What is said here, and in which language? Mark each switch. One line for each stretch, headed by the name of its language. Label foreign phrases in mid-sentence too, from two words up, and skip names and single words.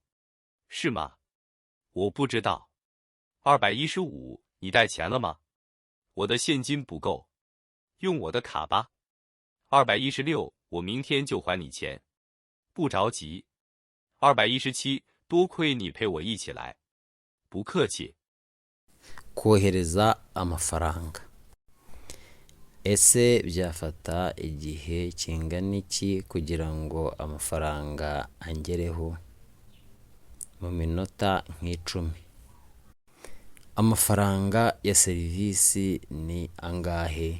Chinese: 是吗？我不知道。215，你带钱了吗？我的现金不够，用我的卡吧。216，我明天就还你钱，不着急。217，多亏你陪我一起来，不客气。
Kinyarwanda: kohereza amafaranga. Ese byafata igihe kingana iki kugira ngo amafaranga angereho? Mu minota nk'icumi. Amafaranga ya serivisi ni angahe?